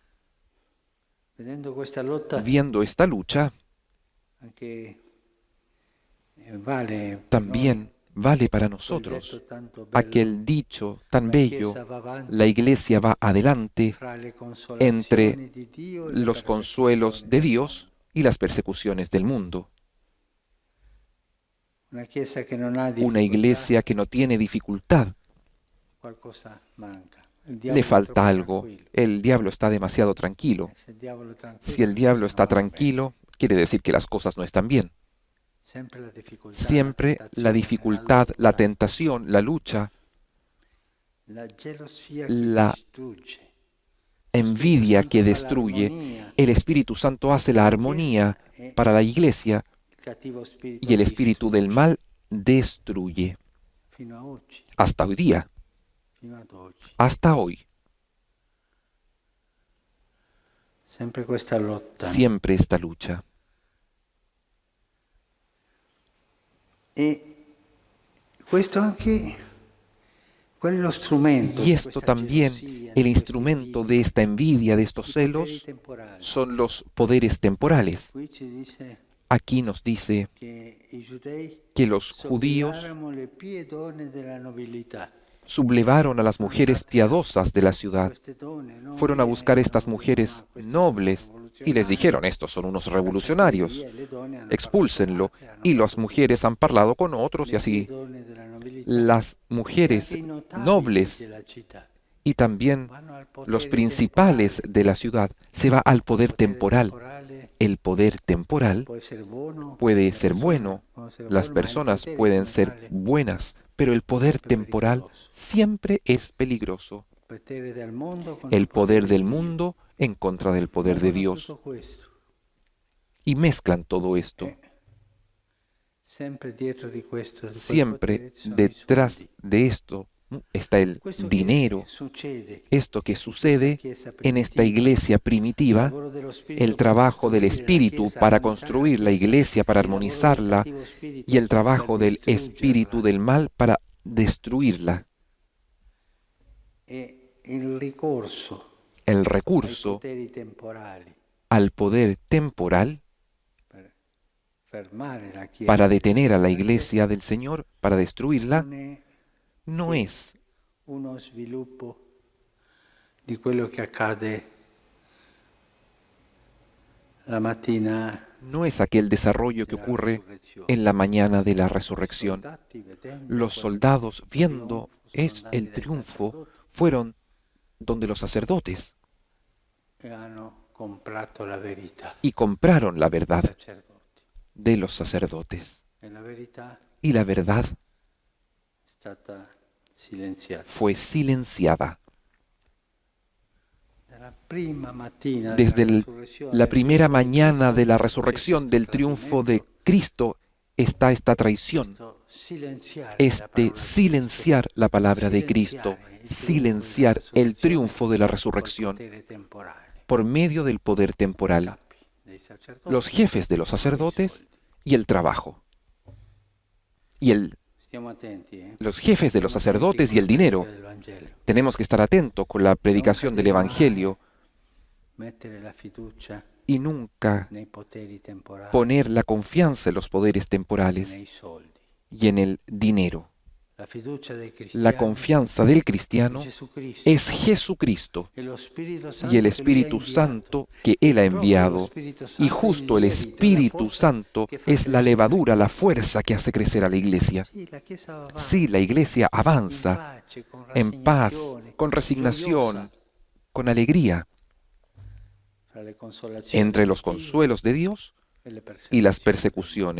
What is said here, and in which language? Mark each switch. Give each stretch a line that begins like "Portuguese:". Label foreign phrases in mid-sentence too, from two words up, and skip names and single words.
Spanish: Viendo esta lucha, también vale para nosotros aquel dicho tan bello: la iglesia va adelante entre los consuelos de Dios y las persecuciones del mundo.
Italian: Una chiesa che non ha
Spanish: Una
Italian: difficoltà,
Spanish: iglesia que no tiene dificultad.
Italian: qualcosa manca. Il
Spanish: Le
Italian: diavolo è
Spanish: falta
Italian: troppo
Spanish: algo.
Italian: tranquillo.
Spanish: El diablo está demasiado tranquilo.
Italian: Se il diavolo è tranquillo,
Spanish: Si el
Italian: le
Spanish: diablo
Italian: cose
Spanish: está
Italian: non vanno bene.
Spanish: tranquilo, quiere decir que las cosas no están bien.
Italian: Sempre la difficoltà,
Spanish: Siempre la
Italian: tentazione,
Spanish: dificultad,
Italian: lotta,
Spanish: la tentación, la lucha,
Italian: la gelosia che
Spanish: la
Italian: distrugge.
Spanish: envidia que
Italian: Santo fa
Spanish: destruye.
Italian: l'armonia.
Spanish: El Espíritu Santo hace la armonía para la iglesia
Italian: Il cattivo spirito
Spanish: y el espíritu del
Italian: distrugge.
Spanish: mal destruye.
Italian: Fino a oggi,
Spanish: Hasta hoy día,
Italian: fino ad oggi.
Spanish: hasta hoy,
Italian: Sempre questa lotta.
Spanish: siempre esta lucha.
Italian: E questo anche, qual è lo strumento
Spanish: Y
Italian: di
Spanish: esto
Italian: questa
Spanish: también,
Italian: gelosia,
Spanish: el
Italian: di questa
Spanish: instrumento
Italian: invidia,
Spanish: de esta envidia, de estos
Italian: i poteri
Spanish: celos,
Italian: temporali.
Spanish: son los poderes temporales.
Italian: Qui ci dice
Spanish: Aquí nos dice
Italian: che i giudei
Spanish: que los judíos
Italian: sollevavano le pie donne della nobiltà.
Spanish: sublevaron a las mujeres piadosas de la ciudad.
Italian: Queste donne nobili
Spanish: Fueron a buscar estas
Italian: erano,
Spanish: mujeres
Italian: "Ah, questi
Spanish: nobles
Italian: sono
Spanish: y les dijeron,
Italian: rivoluzionari".
Spanish: estos son unos revolucionarios,
Italian: Cacciateli via, le donne hanno
Spanish: expúlsenlo.
Italian: parlato con altri,
Spanish: Y
Italian: hanno
Spanish: las
Italian: fatto
Spanish: mujeres han parlado con otros y
Italian: le
Spanish: así
Italian: donne della nobiltà.
Spanish: las
Italian: E
Spanish: mujeres
Italian: anche i notabili
Spanish: nobles
Italian: della città
Spanish: y también
Italian: vanno al potere
Spanish: los principales
Italian: temporale.
Spanish: de la ciudad se va al poder
Italian: Il potere
Spanish: temporal.
Italian: temporale
Spanish: El poder temporal
Italian: può essere buono,
Spanish: puede
Italian: le
Spanish: ser
Italian: persone
Spanish: bueno,
Italian: possono essere
Spanish: las
Italian: buone, ma il
Spanish: personas
Italian: potere
Spanish: pueden ser
Italian: temporale,
Spanish: buenas, pero el poder Siempre temporal peligroso. siempre es peligroso.
Italian: il potere del mondo contro
Spanish: El poder
Italian: di
Spanish: del
Italian: Dio.
Spanish: mundo en contra del poder de
Italian: Usano
Spanish: Dios.
Italian: tutto questo.
Spanish: Y mezclan todo esto.
Italian: Sempre dietro di questo, di quel
Spanish: Siempre
Italian: potere, ci sono i
Spanish: detrás
Italian: soldi.
Spanish: de esto está el
Italian: Questo che
Spanish: dinero.
Italian: succede,
Spanish: Esto que sucede
Italian: Chiesa
Spanish: en esta
Italian: primitiva,
Spanish: iglesia
Italian: il
Spanish: primitiva,
Italian: lavoro dello Spirito
Spanish: el
Italian: per
Spanish: trabajo del
Italian: costruire la
Spanish: Espíritu
Italian: Chiesa,
Spanish: para
Italian: armonizzare
Spanish: construir la
Italian: Chiesa,
Spanish: iglesia, para
Italian: il lavoro del
Spanish: armonizarla,
Italian: cattivo spirito
Spanish: y el
Italian: per
Spanish: trabajo del espíritu
Italian: distruggerla.
Spanish: del mal para destruirla.
Italian: E il ricorso
Spanish: El
Italian: ai
Spanish: recurso
Italian: poteri temporali
Spanish: al poder temporal
Italian: per fermare la Chiesa,
Spanish: para detener a la
Italian: la
Spanish: iglesia del Señor, para destruirla,
Italian: non è
Spanish: no es
Italian: uno sviluppo di quello che accade la mattina
Spanish: no es aquel desarrollo que
Italian: della
Spanish: ocurre
Italian: resurrezione.
Spanish: en la mañana de la resurrección.
Italian: Soldati, vedendo
Spanish: Los
Italian: quel
Spanish: soldados, viendo triunfo,
Italian: sono
Spanish: el
Italian: andati dal
Spanish: triunfo,
Italian: sacerdote
Spanish: fueron donde los sacerdotes
Italian: e hanno comprato la verità.
Spanish: y compraron la
Italian: I
Spanish: verdad
Italian: sacerdoti.
Spanish: de los sacerdotes.
Italian: E la verità
Spanish: Y la verdad
Italian: è stata silenziata.
Spanish: fue silenciada.
Italian: Dalla prima mattina
Spanish: Desde
Italian: della resurrezione,
Spanish: la
Italian: del
Spanish: primera
Italian: triunfo di
Spanish: mañana
Italian: Cristo,
Spanish: de la
Italian: c'è
Spanish: resurrección,
Italian: questo
Spanish: del triunfo de
Italian: tradimento,
Spanish: Cristo, está esta traición,
Italian: questo silenziare la
Spanish: este
Italian: parola di
Spanish: silenciar la palabra de
Italian: Cristo,
Spanish: Cristo, silenciar el triunfo de la
Italian: col
Spanish: resurrección
Italian: potere temporale.
Spanish: por medio del poder temporal,
Italian: Capi dei sacerdoti,
Spanish: los jefes de los
Italian: con i
Spanish: sacerdotes
Italian: soldi.
Spanish: y el trabajo. Y
Italian: Stiamo attenti,
Spanish: los jefes de los
Italian: Stiamo attenti
Spanish: sacerdotes
Italian: con
Spanish: y el
Italian: la
Spanish: dinero.
Italian: predica del Vangelo.
Spanish: Tenemos que estar atentos con la predicación del Evangelio
Italian: Mettere la fiducia
Spanish: y nunca
Italian: nei poteri temporali,
Spanish: poner la confianza en los poderes temporales
Italian: nei soldi.
Spanish: y en el dinero.
Italian: La fiducia dei cristiani
Spanish: La confianza del
Italian: è
Spanish: cristiano Jesucristo. es Jesucristo
Italian: E lo Spirito
Spanish: y el
Italian: Santo che lui ha
Spanish: Espíritu
Italian: inviato.
Spanish: Santo que Él ha
Italian: Proprio lo
Spanish: enviado.
Italian: Spirito
Spanish: Y
Italian: Santo
Spanish: justo el
Italian: è il lievito, la
Spanish: Espíritu
Italian: forza
Spanish: Santo
Italian: che fa
Spanish: es la
Italian: crescere
Spanish: levadura, la
Italian: Chiesa.
Spanish: fuerza que hace crecer a la iglesia.
Italian: Sì, la Chiesa va avanti,
Spanish: Sí, la iglesia
Italian: in
Spanish: avanza
Italian: pace, con
Spanish: en paz,
Italian: rassegnazione,
Spanish: con resignación,
Italian: gioiosa,
Spanish: con alegría,
Italian: fra le consolazioni
Spanish: entre los
Italian: di Dio
Spanish: consuelos de Dios
Italian: e le
Spanish: y las
Italian: persecuzioni.